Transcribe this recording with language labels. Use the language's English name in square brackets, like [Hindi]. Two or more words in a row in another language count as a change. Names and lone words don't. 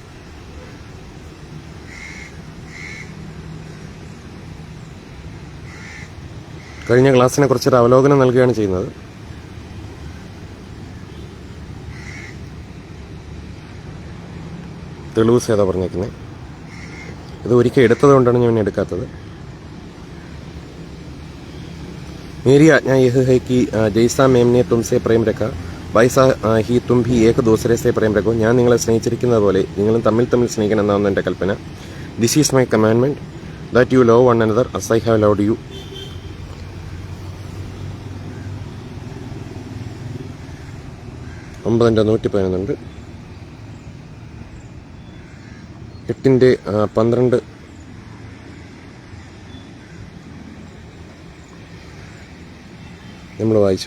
[Malayalam] കഴിഞ്ഞ ക്ലാസ്സിനെ കുറിച്ചൊരു അവലോകനം നൽകുകയാണ് ചെയ്യുന്നത്. തെളിവ് സേതാ പറഞ്ഞേക്കുന്നത്. ഇത് ഒരിക്കൽ എടുത്തത് കൊണ്ടാണ് ഞാൻ എടുക്കാത്തത്. [Hindi] मेरी आज्ञा यह है कि जैसा मैम ने तुमसे प्रेम रखा वैसा ही तुम भी एक दूसरे से प्रेम रखो. [Malayalam] ഞാൻ നിങ്ങളെ സ്നേഹിച്ചിരിക്കുന്നത് പോലെ നിങ്ങളും തമ്മിൽ സ്നേഹിക്കണം എന്നാണ് എൻ്റെ കൽപ്പന. [English] this is my commandment that you love one another as I have loved you. [Malayalam] ഒമ്പതിൻ്റെ 111 8ൻ്റെ 12 നമ്മൾ വായിച്ചു.